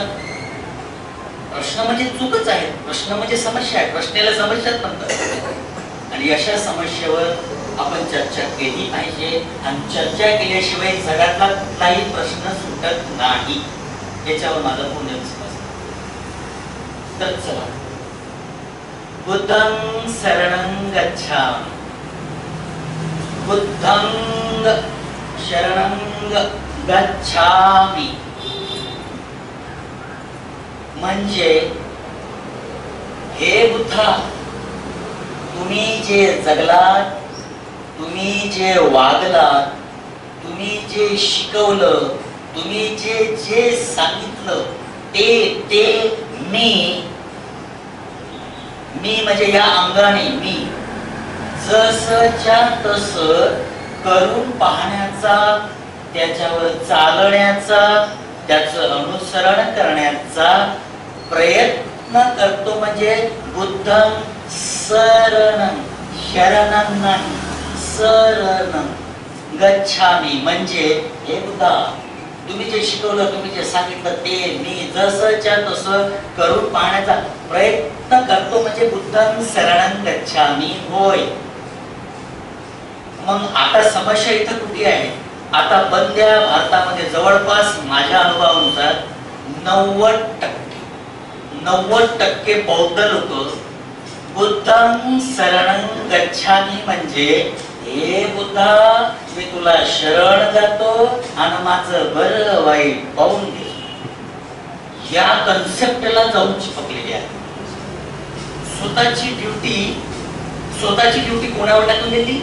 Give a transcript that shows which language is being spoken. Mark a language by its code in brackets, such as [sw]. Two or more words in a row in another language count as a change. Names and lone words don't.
[mr] प्रश्न म्हणजे चूकच आहे, प्रश्न म्हणजे समस्या आहे. प्रश्नाला समस्याच म्हणतात. आणि अशा समस्येवर आपण चर्चा केली पाहिजे. आणि चर्चा केल्याशिवाय जगातला कुठलाही प्रश्न सुटत नाही, याच्यावर माझा पूर्ण विश्वास. तर चला, [pi] बुद्धं शरणं गच्छामि. बुद्धं शरणं गच्छामि [mr] म्हणजे हे बुद्धा, तुम्ही जे जगलात, तुम्ही जे वागलात, तुम्ही जे शिकवलं, तुम्ही जे जे सांगितलं ते मी म्हणजे या अंगाने मी जसच्या तसं करून पाहण्याचा, त्याच्यावर चालण्याचा, त्याचं अनुसरण करण्याचा प्रयत्न करतो. म्हणजे [pi] बुद्धं शरणं, [mr] शरणं नाही [pi] शरणं गच्छामि [mr] म्हणजे हे बुद्धा, तुम्ही जे शिकवलं, तुम्ही जे सांगितलं ते मी जसंच्या तसं करून पाहण्याचा प्रयत्न करतो, म्हणजे [pi] बुद्धं शरणं गच्छामी [mr] होय. मग आता समस्या इथं कुठे आहे? आता बंद्या भारतामध्ये जवळपास माझ्या अनुभवानुसार 90% बौद्ध लोक [pi] बुद्धं शरणं गच्छामी [mr] म्हणजे हे बुद्धा मी तुला शरण जातो आणि माझं बरं वाईट पाहून घे, या कन्सेप्टला जाऊन चिपकलेले आहे. स्वतःची ड्युटी कोणावर टाकून दिली?